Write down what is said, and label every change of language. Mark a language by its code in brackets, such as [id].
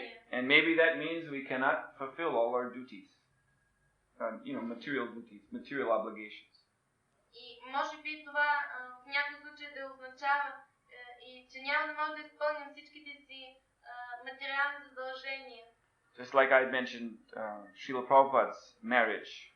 [en] And maybe that means we cannot fulfill all our duties. Material duties, material obligations. [bg] И може би това в някои случаи да означава и че няма да може да изпълним всичките си материални задължения. [en] Just like I mentioned Srila Prabhupada's marriage.